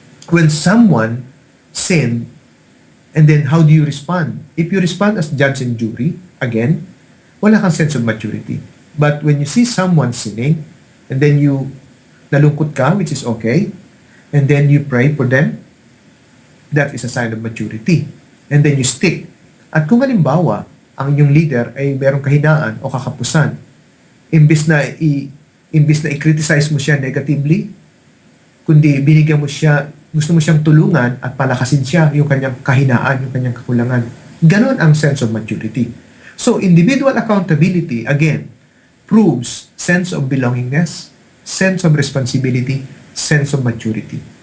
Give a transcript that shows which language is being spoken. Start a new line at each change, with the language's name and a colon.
English: When someone sinned, and then how do you respond? If you respond as judge and jury, again,
Filipino: wala kang
English: sense of maturity. But when you see someone sinning, and then
Filipino: nalungkot ka,
English: which is okay, and then you pray for them, that is a sign of maturity. And then you stick.
Filipino: At kung halimbawa, ang inyong leader ay merong kahinaan o kakapusan, imbis na i-criticize mo siya negatively, kundi binigyan mo siya, gusto mo siyang tulungan at palakasin siya yung kanyang kahinaan, yung kanyang kakulangan. Ganon ang
English: sense of maturity. So, individual accountability, again, proves sense of belongingness, sense of responsibility, sense of maturity.